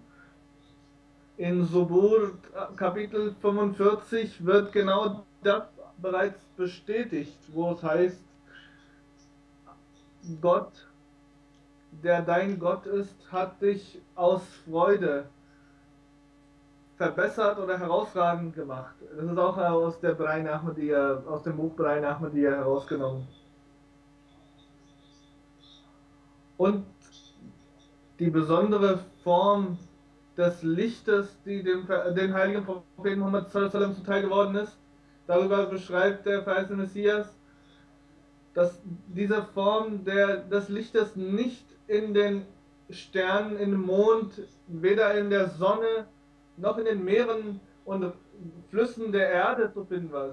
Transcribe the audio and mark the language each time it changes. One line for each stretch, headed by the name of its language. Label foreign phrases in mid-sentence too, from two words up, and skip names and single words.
German: In Subur Kapitel 45 wird genau das bereits bestätigt, wo es heißt, Gott, der dein Gott ist, hat dich aus Freude verbessert oder herausragend gemacht. Das ist auch aus dem Buch Barain Ahmadiyya herausgenommen. und die besondere Form des Lichtes, die den heiligen Propheten Muhammad
Arabic: صلى الله عليه وسلم
German: zuteil geworden ist. Darüber beschreibt der verheißene Messias, dass diese Form des Lichtes nicht in den Sternen, im Mond, weder in der Sonne noch in den Meeren und Flüssen der Erde zu finden war.